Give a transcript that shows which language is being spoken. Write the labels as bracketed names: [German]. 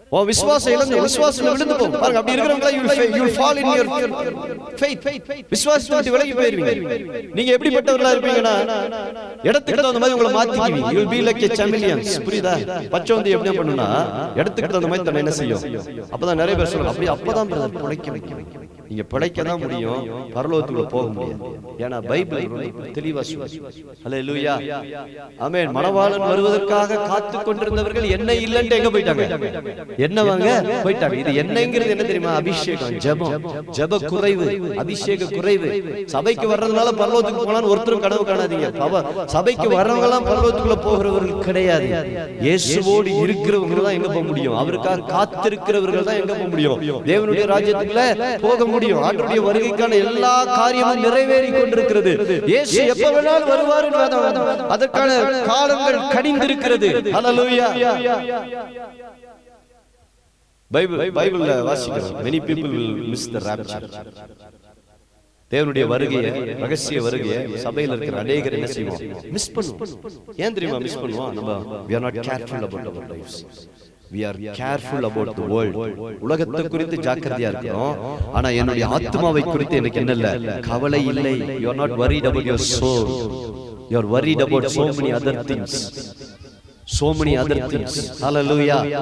[Tamil] விசுவாசம் இழந்து விசுவாசம் விழுந்து போகும் பாருங்க. அப்படி இருக்கிறவங்களா [English] you will fall in your faith. [Tamil] விசுவாசத்தை விட்டு விலகி போயிருவீங்க. நீங்க எப்படிப்பட்டவர்களா இருப்பீங்கன்னா, இடத்துக்கு தகுந்த மாதிரி உங்களை மாத்திக்குவீங்க. [English] you will be like a chameleon. [Tamil] புரியுதா? பச்சை வந்து எப்படி பண்ணுனா இடத்துக்கு தகுந்த மாதிரி தன்னை என்ன செய்யும். அப்பதான் நிறைய பேர் சொல்றாங்க, அப்பதான் பிரதர் பிழைக்க வைக்கும். நீங்க பிழைக்க தான் முடியும், பரலோகத்துக்குள்ள போக முடியாது. ஏன்னா பைபிள் தெளிவா சொல்லுது. ஹல்லேலூயா. ஆமென். மணவாளன் வருவதற்காக காத்து கொண்டிருந்தவர்கள் என்ன இல்லன்னு எங்க போயிட்டாங்க? என்னவாங்க போயிட்டாங்க. இது என்னங்கிறது என்ன தெரியுமா? அபிஷேகம். ஜெபம். ஜெப குறைவு, அபிஷேக குறைவு. சபைக்கு வர்றதுனால பரலோகத்துக்கு போலான்னு ஒருத்தரும் கனவு காணாதீங்க. சபைக்கு வர்றவங்க எல்லாம் பரலோகத்துக்குள்ள போகிறவர்கள் கிடையாது. இயேசுவோடு இருக்கிறவங்க தான் எங்க போக முடியும். அவருக்காக காத்திருக்கிறவர்கள் தான் எங்க போக முடியும். தேவனுடைய ராஜ்யத்துக்குள்ள போக முடியும். ஆண்டவருடைய வருகைக்கான எல்லா காரியமும் நிறைவேறி கொண்டிருக்கிறது. இயேசு எப்ப வேணாலும் வருவார். அதற்கான காலங்கள் கனிந்திருக்கிறது. ஹல்லேலூயா. பைபிள்ல வாசிக்கிறோம், [English] many people will miss the rapture. [Tamil] தேவனுடைய வருகையை, ரகசிய வருகையை சபையில் இருக்கிற அநேகர் என்ன செய்வோம்? மிஸ் பண்ணுவோம். ஏன் தெரியுமா மிஸ் பண்ணுவோம்? நம்ம [English] we are not careful about our lives. We are careful about the world. [Tamil] உலகத்தை குறித்து ஜாக்கிரதையா இருக்கணும். ஆனா என்னுடைய ஆத்மாவை குறித்து எனக்கு என்ன இல்ல? கவலை இல்லை. [English] You are not worried about your soul. You are worried about so many other things. So many other things. Hallelujah.